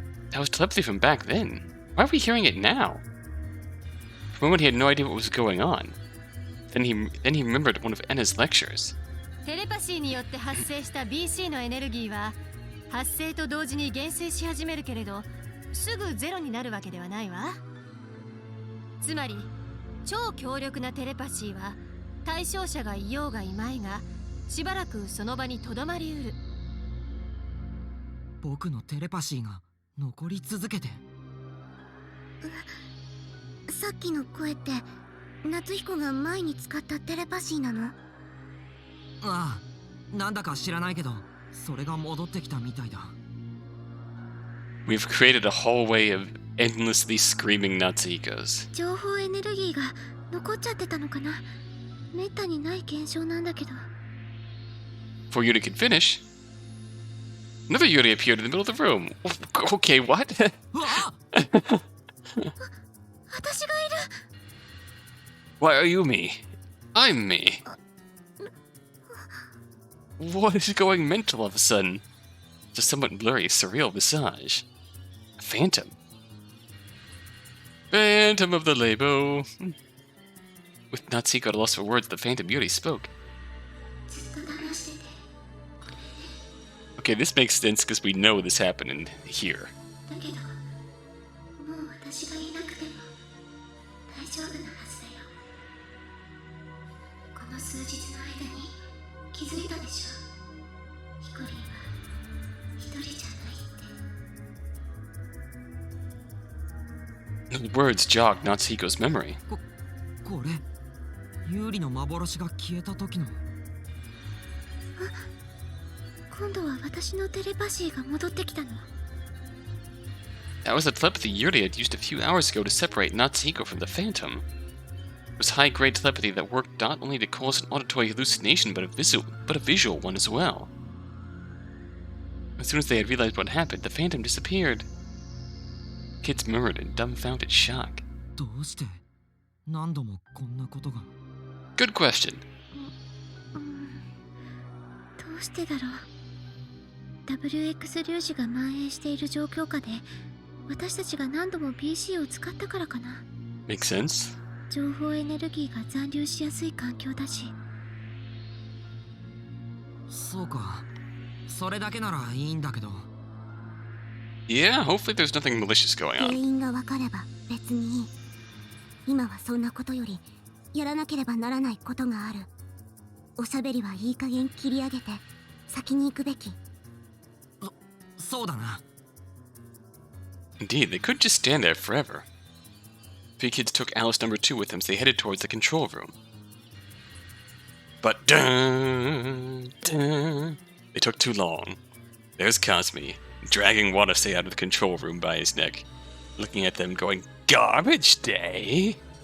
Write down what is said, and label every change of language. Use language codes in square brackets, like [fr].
[en] That was telepathy from back then. Why are we hearing it now? For a moment, he had no idea what was going on. Then he remembered one of Enna's lectures. [ja] テレパシーによって発生した BC のエネルギーは発生と同時に減衰し始めるけれどすぐゼロになるわけではないわ。つまり超強力なテレパシーは対象者がいようがいまいがしばらくその場にとどまりうる。僕のテレパシーが残り続けて。さっきの声って夏彦が前に使ったテレパシーなの？ああ、なんだか知らないけどそれが戻ってきたみたいだ。 [en] We've created a hallway of endlessly screaming Natsuhikos. [ja] 情報エネルギーが残っちゃってたのかな。めったにない現象なんだけど。 [en] Before Yuri could finish, another Yuri appeared in the middle of the room. Okay, what? [ja] 私がいる。 [en] Why are you me? I'm me. What is going mental all of a sudden? It's a somewhat blurry, surreal visage. A phantom. Phantom of the Labo. With Natsuhiko at a loss for words, the phantom Yuri spoke. Okay, this makes sense because we know this happened in here. [ja] だけどもう私がいなくても大丈夫なはずだよ。この数日の間に気づいたでしょ。ヒコリンは一人じゃないって。 [en] Those words jogged Natsuhiko's memory. [ja] これ有利の幻が消えた時の。今度は私のテレパシーが戻ってきたの。 [en] That was the telepathy Yuri had used a few hours ago to separate Natsuhiko from the phantom. It was high-grade telepathy that worked not only to cause an auditory hallucination, but a visual one as well. As soon as they had realized what happened, the phantom disappeared. Kids murmured in dumbfounded shock. [ja] どうして何度もこんなことが。 [en] Good question. [ja] どうしてだろう。 WX 粒子が蔓延している状況下で私たちが何度も BC を使ったからかな。 [en] Makes sense. [ja] 情報エネルギーが残留しやすい環境だし。そうか、それだけならいいんだけど。 [en] Yeah, hopefully there's nothing malicious going [ja] 原 [en] on. [ja] 因が分かれば別にいい。今はそんなことよりやらなければならないことがある。おしゃべりはいい加減切り上げて先に行くべき。そうだな。 [en] Indeed, they couldn't just stand there forever. Three kids took Alice number 2 with them as they headed towards the control room. But dun, dun, they took too long. There's Kazami, dragging Watase out of the control room by his neck, looking at them going, "Garbage day?"